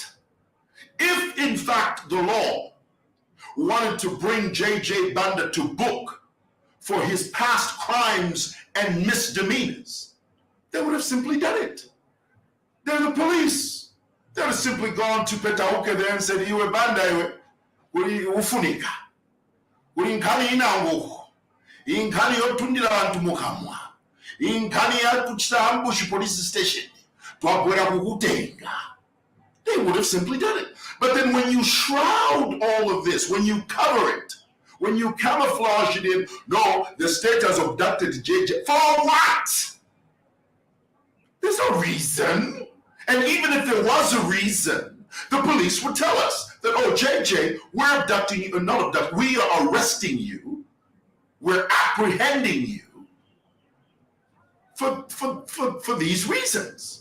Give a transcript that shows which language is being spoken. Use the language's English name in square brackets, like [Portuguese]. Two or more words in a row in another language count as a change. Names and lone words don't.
[English] If in fact the law wanted to bring J.J. Banda to book for his past crimes and misdemeanors, they would have simply done it. They're the police. They would have simply gone to Petauke there and said, [Nyanja] "Iwe Banda, iwe ufunika. [Bemba] Urinkani inangu. Inkani yotundira bantu mukamwa. Inkani yakuchita [English] ambush police station. [Nyanja] Twabwera kukutenga." [English] They would have simply done it. But then when you shroud all of this, when you cover it, when you camouflage it in, no, the state has abducted JJ. For what? There's no reason. And even if there was a reason, the police would tell us that, oh, JJ, we're abducting you, not abducting, we are arresting you, we're apprehending you for these reasons.